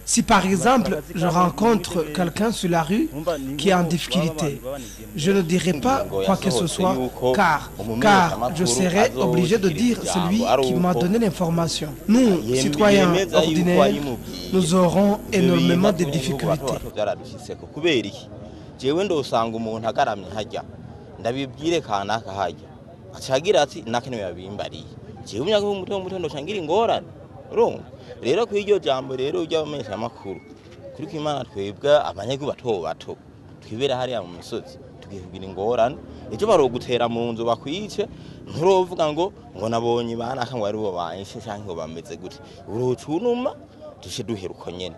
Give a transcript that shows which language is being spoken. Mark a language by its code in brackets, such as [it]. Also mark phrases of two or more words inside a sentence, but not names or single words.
[fr] Si par exemple, je rencontre qu'à quelqu'un sur la rue qui est en difficulté. Je ne dirai pas quoi que ce soit car je serai obligé de dire celui qui m'a donné l'information. Nous, citoyens ordinaires, nous aurons énormément de difficultés. [rn] Rero kw'iryo jambo rero ry'abamenyesha amakuru kuri kw'Imana twebwe abanyagihugu bato bato twibera hariya mu misozi tugihugira ingorane ejo barogutera mu nzu bakwice nturovuga ngo nabonye banaka ngo ari bo banyishe canke ngo bameze gute urocunuma dushe duheruko nyene